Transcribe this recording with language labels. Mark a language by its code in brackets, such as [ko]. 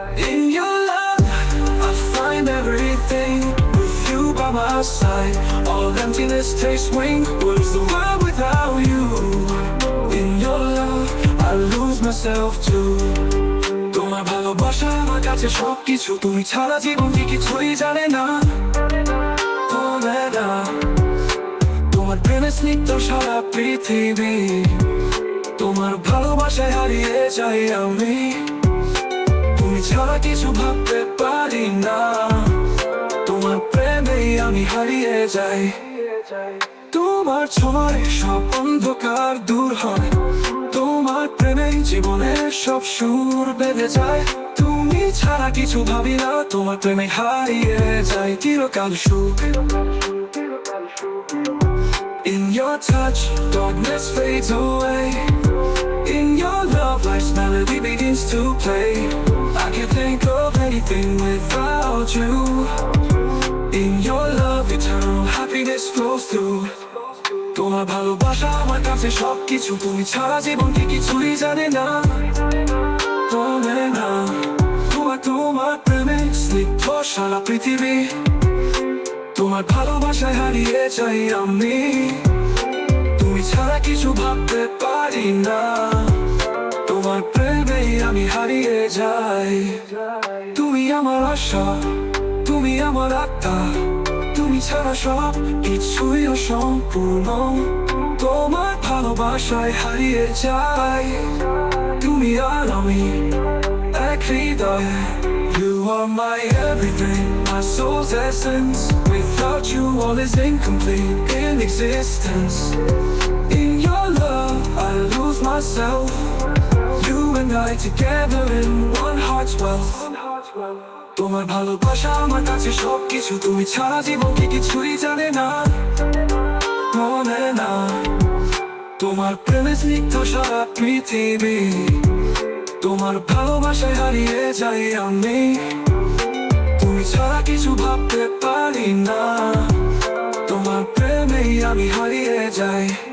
[en] In your love I find everything, with you by my side all emptiness takes wing. What is the world without you? In your love I lose myself. myself too. [bn] তোমার ভালোবাসা আমার কাছে সবকিছু, তুমি ছাড়া জীবন কি কিছুই জানে না, বলে না। তোমার প্রেমে স্নিগ্ধ সারা পৃথিবী, তোমার ভালোবাসায় হারিয়ে যাই আমি, তুমি ছাড়া কিছু ভাবতে পারি না, তোমার প্রেমেই আমি হারিয়ে যাই। তোমার ছোঁয়ায় সব অন্ধকার দূর হয়, তোমার প্রেমে জীবনের সব সুর বেঁধে যায়, তুমি ছাড়া কিছু ভাবি না, তোমার প্রেমে হারিয়ে যায় চিরকাল সুখ। [en] In your touch, darkness fades away. In your love, life's melody begins to play. I can't think of anything without you. In your love, eternal happiness flows through. [bn] তোমার ভালোবাসা আমার কাছে সবকিছু, তুমি ছাড়া জীবন কি কিছুই জানে না, বলে না। তোমার প্রেমে স্নিগ্ধ সারা পৃথিবী, তোমার ভালোবাসায় হারিয়ে যাই আমি, তুমি ছাড়া কিছু ভাবতে পারি না, তোমার প্রেমেই আমি হারিয়ে যাই। তুমি আমার আশা, তুমি আমার আত্মা, তুমি ছাড়া সব কিছুই অসম্পূর্ণ, তোমার ভালোবাসায় হারিয়ে যাই, তুমি আর আমি এক হৃদয়ে। [en] You are my everything, my soul's essence. Without you all is incomplete in existence. In your love I lose myself, you and I together in one heart's wealth. [bn] তোমার ভালোবাসা আমার কাছে সবকিছু, তুমি ছাড়া জীবন কি কিছুই জানে না, বলে না। তোমার প্রেমে স্নিগ্ধ সারা পৃথিবী, তোমার ভালোবাসায় হারিয়ে যাই আমি, তুমি ছাড়া কিছু ভাবতে পারি না, তোমার প্রেমেই আমি হারিয়ে যাই।